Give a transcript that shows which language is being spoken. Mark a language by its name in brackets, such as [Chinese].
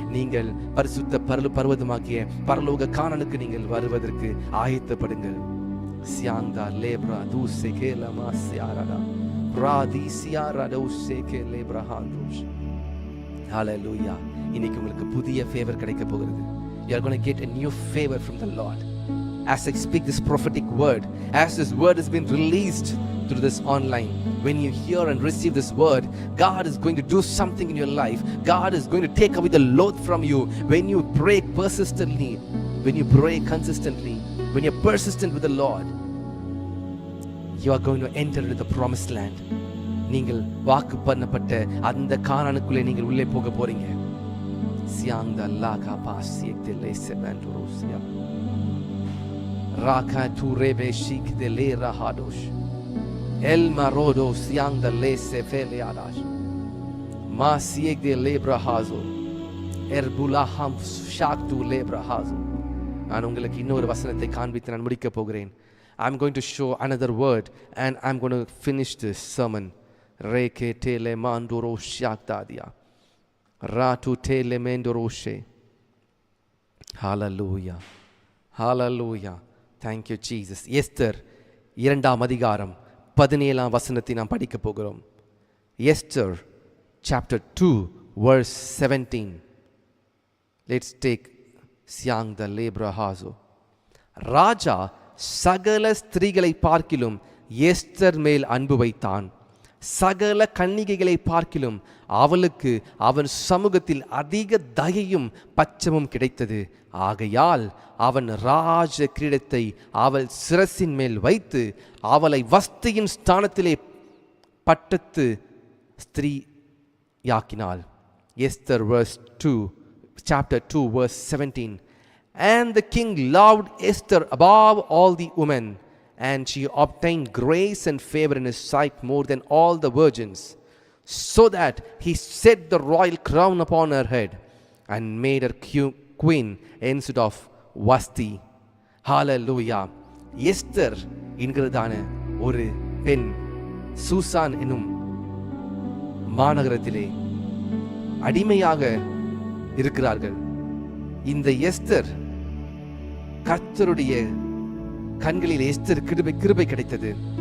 [Tamil] நீங்கள் பரிசுத்த பர்வதமாக்கிய பரலோக கானானுக்கு நீங்கள் வருவதற்கு ஆயத்தப்படுங்கள். சியாந்தா லேப்ரா தூசே கேலமா சியாரடா பிராதி சியாரடா உசே கேலேப்ரா ஹாந்தோஷ். ஹalleluya. இன்னைக்கு உங்களுக்கு புதிய ஃபேவர் கிடைக்க போகிறது. [English] You are going to get a new favor from the Lord. As I speak this prophetic word, as this word has been released through this online, when you hear and receive this word, God is going to do something in your life. God is going to take away the load from you. When you pray persistently, when you pray consistently, when you're persistent with the Lord, you are going to enter into the promised land. [Tamil] நீங்கள் வாக்கு பண்ணப்பட்ட அந்த கானானுக்குள்ளே நீங்கள் உள்ளே போக போறீங்க. சியாந்த லாகா பாசியக்தே லேசெபண்டரோசியா Raka tu rebe shik de le rahadosh El marodo siang de le sefele adash Ma sieg de lebra hazo Erbula ham shak tu lebra hazo. நான் உங்களுக்கு இன்னொரு வசனத்தை காண்பித்து நான் முடிக்க போகிறேன். [English] I'm going to show another word and I'm going to finish this sermon. Reke tele mandoro shaktadia Ratu tele mendoroshe. Hallelujah. Hallelujah. Thank you Jesus. [Tamil] Esther 2ஆம் அதிகாரம் 17ஆம் வசனத்தை நாம் படிக்க போகிறோம். [English] Esther chapter 2 verse 17. Let's take Siang the Lebrahazo. [Tamil] ராஜா சகல ஸ்திரீகளை பார்க்கிலும் Esther மேல் அன்பு வைத்தான். சகல கன்னிகைகளை பார்க்கிலும் அவளுக்கு அவன் சமூகத்தில் அதிக தயையும் பச்சமும் கிடைத்தது. ஆகையால் அவன் ராஜ கிரீடத்தை அவள் சிரசின் மேல் வைத்து அவளை வஸ்தியின் ஸ்தானத்திலே பட்டத்து ஸ்திரீயாக்கினாள். [English] Esther verse 2 chapter 2 verse 17. And the king loved Esther above all the women, and she obtained grace and favor in his sight more than all the virgins, so that he set the royal crown upon her head and made her queen instead of Vasti. [Tamil] Hallelujah. Esther என்கிறதான ஒரு பெண் Shushan என்னும் மாநகரத்திலே அடிமையாக இருக்கிறார்கள். இந்த Esther, கர்த்தருடைய கண்களில் Esther கிருபை கிடைத்தது.